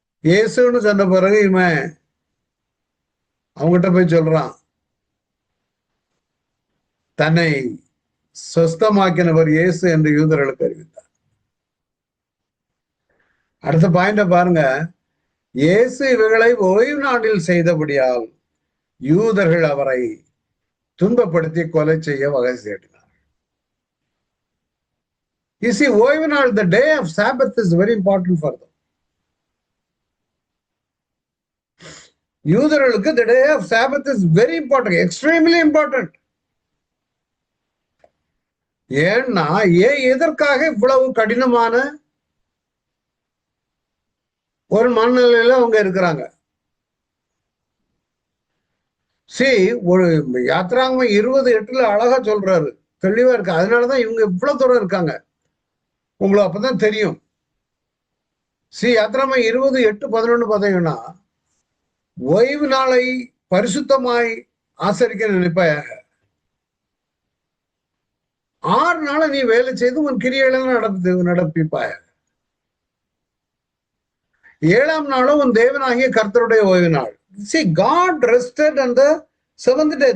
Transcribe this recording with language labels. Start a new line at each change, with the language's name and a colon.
Tamil: இயேசுன்னு சொன்ன பிறகு இவன் அவங்ககிட்ட போய் சொல்றான், தன்னை சொஸ்தமாக்கினவர் இயேசு என்று யூதர்களுக்கு அறிவித்தார். அடுத்த பாயிண்ட பாருங்க, இயேசு இவர்களை ஓய்வு நாளில் செய்தபடியால் யூதர்கள் அவரை துன்பப்படுத்தி கொலை செய்ய வகை தேடினார்.
English: You see,
Tamil: ஓய்வு நாள்,
English: the day of Sabbath is very important for them.
Tamil: யூதர்களுக்கு
English: the day of Sabbath is very important, extremely important.
Tamil: ஏன்னா எதற்காக இவ்வளவு கடினமான ஒரு மனநிலையில அவங்க இருக்கிறாங்க? ஒரு யாத்ராங்கமம் 20:8 அழகா சொல்றாரு, தெளிவா இருக்கு. அதனாலதான் இவங்க இவ்வளவு தூரம் இருக்காங்க, உங்களுக்கு அப்பதான் தெரியும். யாத்ராங்கமம் 20:8-11 பார்த்தீங்கன்னா, ஓய்வு நாளை பரிசுத்தமாய் ஆசரிக்க நினைப்பாயாக, 6 நாளை நீ வேலை செய்து உன் கிரியைகளை நடப்பிப்பாய, 7ஆம் நாளும் உன் தேவனாகிய கர்த்தருடைய ஓய்வு நாள்.
English: See, God rested on the 7th day.